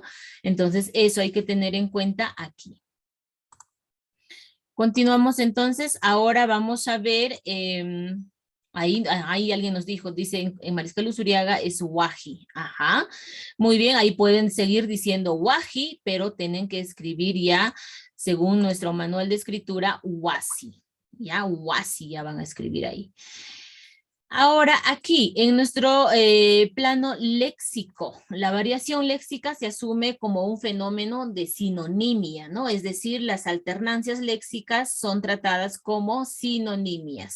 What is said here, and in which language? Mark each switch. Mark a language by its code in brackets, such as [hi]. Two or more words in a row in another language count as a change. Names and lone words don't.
[es] Entonces, eso hay que tener en cuenta aquí. Continuamos entonces, ahora vamos a ver, ahí alguien nos dijo, dice en Mariscal Usuriaga es waji, ajá, muy bien, ahí pueden seguir diciendo waji, pero tienen que escribir ya, según nuestro manual de escritura, wasi, ya wasi ya van a escribir ahí. Ahora aquí, en nuestro plano léxico, la variación léxica se asume como un fenómeno de sinonimia, ¿no? Es decir, las alternancias léxicas son tratadas como sinonimias.